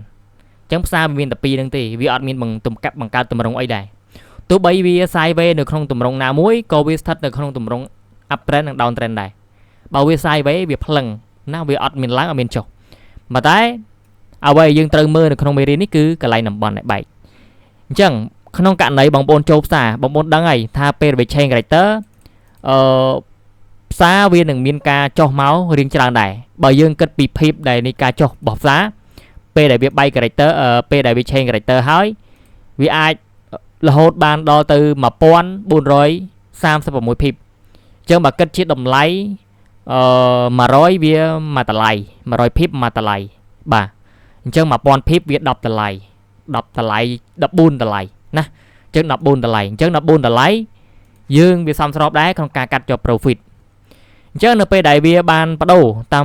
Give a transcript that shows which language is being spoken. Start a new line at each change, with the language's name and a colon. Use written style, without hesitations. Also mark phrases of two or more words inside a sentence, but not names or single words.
Khmer: អញ្ចឹងផ្សារមានតែពីរហ្នឹងទេវាអត់មានបង្កើតទម្រង់អីដែរទោះបីវា sideways នៅក្នុងទម្រង់ណាមួយក៏វាស្ថិតនៅក្នុងទម្រង់
English: up trend
Khmer: និង
English: down trend
Khmer: ដែរបើវា sideways វាផ្លឹងណាវាអត់មានឡើងអត់មានចុះប៉ុន្តែអ្វីយើងត្រូវមើលនៅក្នុងមេរៀននេះគឺកន្លែងតំបន់ដែលបែកអញ្ចឹងក្នុងករណីបងប្អូនចូលផ្សារបងប្អូនដឹងហើយថាពេលវា
English: chain character
Khmer: ផ្សារវានឹងមានការចុះមករៀងច្រើនដែរបើយើងគិតពីភាពដែលនៃការចុះរបស់ផ្សារពេលដែលវាបែក character ពេលដែលវា
English: chain character
Khmer: ហើយវាអាចរហូតបានដល់ទៅ1436 ភាពអញ្ចឹងបើគិតជាតម្លៃ100វាមួយតម្លៃ100 ភាពមួយតម្លៃបាទអញ្ចឹង1000ភាពវា10តម្លៃ14តម្លៃណាអញ្ចឹង14តម្លៃអញ្ចឹង14តម្លៃយើងវាសមស្របដែរក្នុងការកាត់ជាប់ profit អញ្ចឹងនៅពេលដែលវាបានបដូរតាម